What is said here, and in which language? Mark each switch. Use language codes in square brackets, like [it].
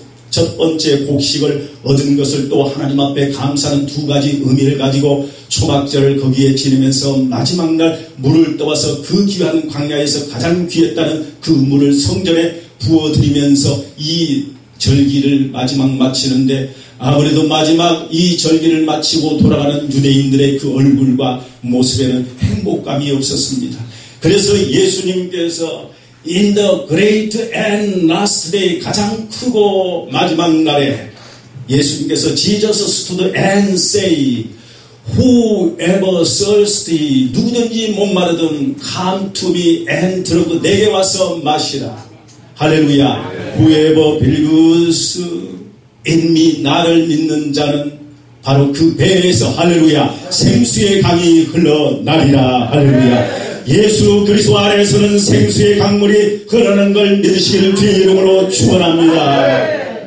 [ko] 첫 번째 곡식을 얻은 것을 또 하나님 앞에 감사하는 두 가지 의미를 가지고 초막절을 거기에 지내면서 마지막 날 물을 떠와서 그 귀한 광야에서 가장 귀했다는 그 물을 성전에 부어드리면서 이 절기를 마지막 마치는데, 아무래도 마지막 이 절기를 마치고 돌아가는 유대인들의 그 얼굴과 모습에는 행복감이 없었습니다. [en] 그래서 예수님께서 In the great and last day, [ko] 가장 크고 마지막 날에 예수님께서 [en] Jesus stood and say, Whoever thirsty, [ko] 누구든지 목마르든 [en] come to me and drink, [ko] 내게 와서 마시라. 할렐루야. [en] Whoever believes in me, [ko] 나를 믿는 자는 바로 그 배에서, 할렐루야, 생수의 강이 흘러나리라. 할렐루야. 예수 그리스도 안에서는 생수의 강물이 흐르는 걸 믿으시기를 주의 이름으로 축원합니다.